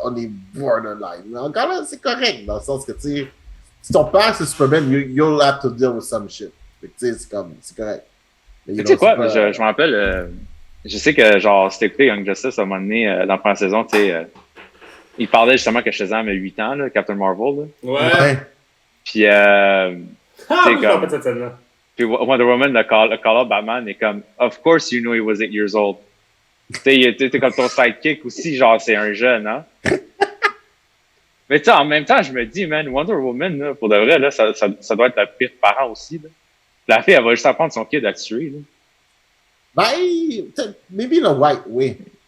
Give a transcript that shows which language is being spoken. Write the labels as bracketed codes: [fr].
[fr] On est borderline. Mais encore là, c'est correct, dans le sens que, tu sais, si ton père c'est Superman, [en] you'll have to deal with some shit. [fr] Fait que, tu sais, c'est correct. Tu sais quoi, je me rappelle, je sais que, genre, c'était écouté Young Justice à un moment donné, dans la première saison, tu sais, il parlait justement que Shazam a 8 ans, là, Captain Marvel, là. Ouais. Puis, tu sais, comme... cette scène-là. Puis Wonder Woman, le call-up Batman est comme, [en] of course you know he was 8 years old. [fr] Tu sais, t'es comme ton sidekick aussi, genre, c'est un jeune, hein. Mais tu sais, en même temps, je me dis, man, Wonder Woman, là, pour de vrai, là, ça doit être la pire parent aussi, là. La fille, elle va juste apprendre son kid à tuer, là. [en] Ben, maybe in a white way.